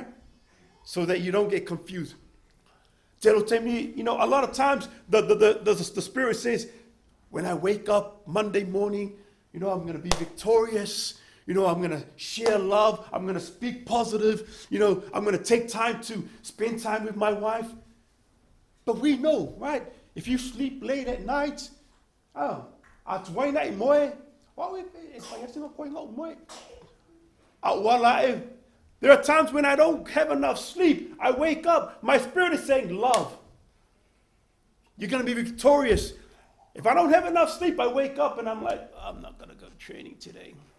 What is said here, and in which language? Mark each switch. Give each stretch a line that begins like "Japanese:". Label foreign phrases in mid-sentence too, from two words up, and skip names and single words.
English: So that you don't get confused. You know, a lot of times the Spirit says, when I wake up Monday morning, you know, I'm going to be victorious. You know, I'm going to share love. I'm going to speak positive. You know, I'm going to take time to spend time with my wife. But we know, right? If you sleep late at night,
Samoan: tuai na moe,
English: there are times when I don't have enough sleep. I wake up, my spirit is saying love. You're going to be victorious. If I don't have enough sleep, I wake up and I'm like, I'm not going to go to training today.